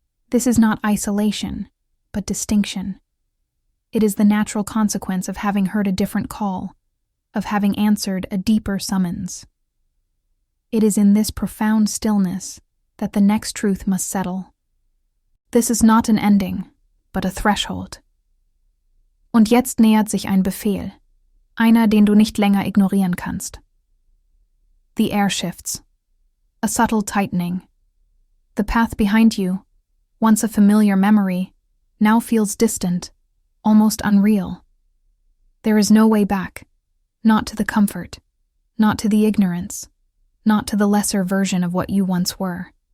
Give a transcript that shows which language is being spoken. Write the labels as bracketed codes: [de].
[en] This is not isolation, but distinction. It is the natural consequence of having heard a different call, of having answered a deeper summons. It is in this profound stillness that the next truth must settle. This is not an ending, but a threshold. [de] Und jetzt nähert sich ein Befehl, einer, den du nicht länger ignorieren kannst. [en] The air shifts, a subtle tightening. The path behind you, once a familiar memory, now feels distant, almost unreal. There is no way back, not to the comfort, not to the ignorance, not to the lesser version of what you once were.